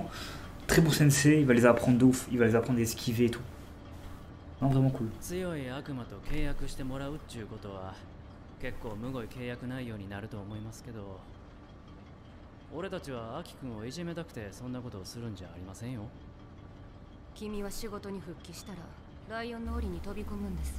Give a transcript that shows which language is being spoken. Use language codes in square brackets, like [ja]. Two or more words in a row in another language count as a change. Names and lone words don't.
[fr] Très bon sensei, il va les apprendre de ouf, il va les apprendre à esquiver et tout. Non, vraiment cool. [ja] 強い悪魔と契約してもらうっちゅうことは結構むごい契約内容になると思いますけど、俺たちはアキ君をいじめたくてそんなことをするんじゃありませんよ。君は仕事に復帰したらライオンの檻に飛び込むんです。